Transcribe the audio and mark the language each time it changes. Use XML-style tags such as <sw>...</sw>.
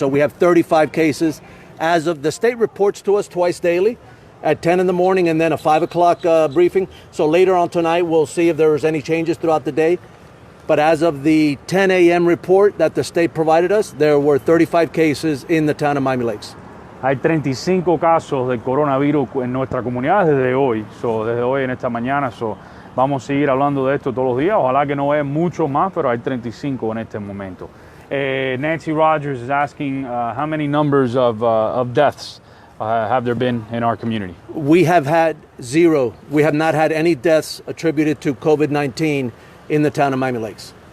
<en>So we have 35 cases. As of the state reports to us twice daily, at 10 in the morning and then a 5 o'clock briefing. So later on tonight, we'll see if there's any changes throughout the day. But as of the 10 a.m. report that the state provided us, there were 35 cases in the town of Miami Lakes.</en> <es>Hay 35 casos de coronavirus en nuestra comunidad desde hoy. Desde hoy en esta mañana. Vamos a seguir hablando de esto todos los días. Ojalá que no haya muchos más, pero hay 35 en este momento.</es> <en>Nancy Rogers is asking how many numbers of deaths have there been in our community? We have had 0. We have not had any deaths attributed to COVID-19 in the town of Miami Lakes.</en>